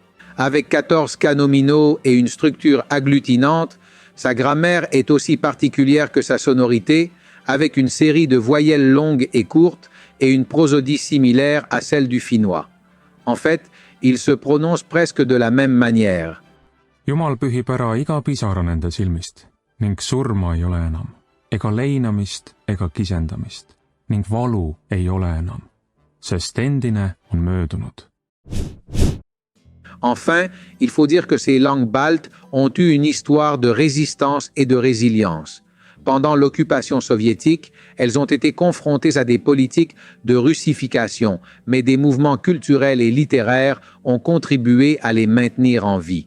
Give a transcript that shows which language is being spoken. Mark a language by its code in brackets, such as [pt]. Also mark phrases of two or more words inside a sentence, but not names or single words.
[fr] Avec 14 cas nominaux et une structure agglutinante, sa grammaire est aussi particulière que sa sonorité, avec une série de voyelles longues et courtes et une prosodie similaire à celle du finnois. En fait, il se prononce presque de la même manière. [et] Jumal pühib ära iga pisara nende silmist ning surma ei ole enam, ega leinamist ega kisendamist ning valu ei ole enam, sest endine on möödunud. [fr] Enfin, il faut dire que ces langues baltes ont eu une histoire de résistance et de résilience. Pendant l'occupation soviétique, elles ont été confrontées à des politiques de russification, mais des mouvements culturels et littéraires ont contribué à les maintenir en vie.